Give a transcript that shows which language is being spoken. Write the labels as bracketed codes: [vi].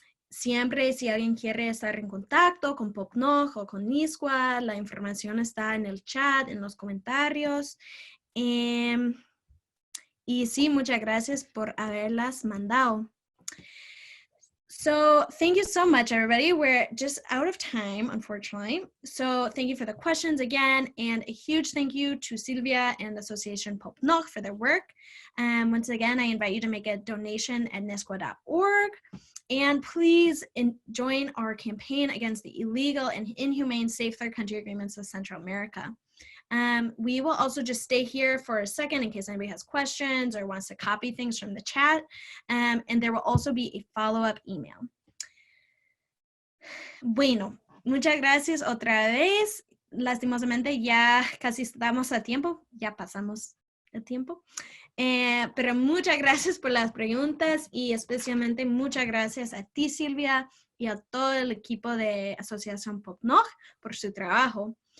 [es] Siempre, si alguien quiere estar en contacto con Popnoch o con NISQA, la información está en el chat, en los comentarios. Y sí, muchas gracias por haberlas mandado. [en] So thank you so much, everybody. We're just out of time, unfortunately. So thank you for the questions again, and a huge thank you to Silvia and Association Popnoch for their work. Once again, I invite you to make a donation at nisqua.org. And please join our campaign against the illegal and inhumane Safe Third Country Agreements with Central America. We will also just stay here for a second in case anybody has questions or wants to copy things from the chat. And there will also be a follow-up email. [es] Bueno, muchas gracias otra vez. Lastimosamente ya casi estamos a tiempo, ya pasamos el tiempo. Pero muchas gracias por las preguntas y especialmente muchas gracias a ti, Silvia, y a todo el equipo de Asociación Popnoch por su trabajo.